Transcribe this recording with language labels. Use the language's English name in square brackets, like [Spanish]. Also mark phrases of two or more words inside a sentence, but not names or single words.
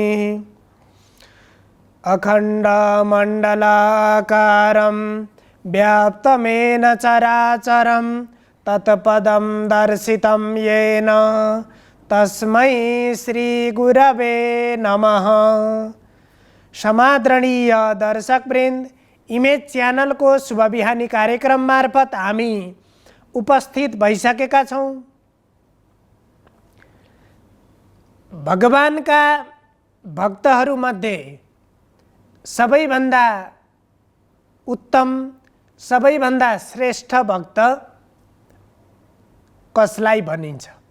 [Sanskrit] अखण्डमण्डलाकारं व्याप्तमेन चराचरं तत्पदं दर्शितं येन तस्मै श्रीगुरवे नमः। [Nepali] समादरणीय दर्शकवृन्द, इमेज च्यानल को शुभ बिहानी कार्यक्रम मार्फत हामी उपस्थित भइसकेका छौं। भगवानका भक्तहरूमध्ये सबैभन्दा उत्तम, सबैभन्दा श्रेष्ठ भक्त कसलाई भनिन्छ?